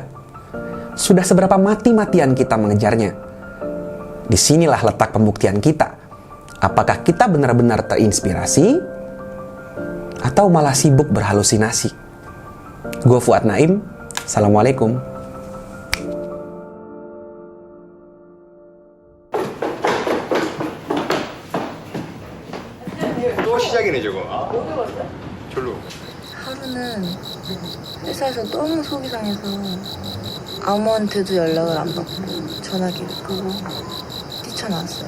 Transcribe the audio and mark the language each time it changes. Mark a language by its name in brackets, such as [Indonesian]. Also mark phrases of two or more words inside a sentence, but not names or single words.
[Indonesian] Sudah seberapa mati-matian kita mengejarnya? Disinilah letak pembuktian kita. Apakah kita benar-benar terinspirasi atau malah sibuk berhalusinasi? Gue Fuad Naim, Assalamualaikum. [Korean] 또 시작이네 저거. 절로. 하루는 회사에서 너무 속이 상해서 아무한테도 연락을 안 받고 전화기를 끄고 뛰쳐나왔어요.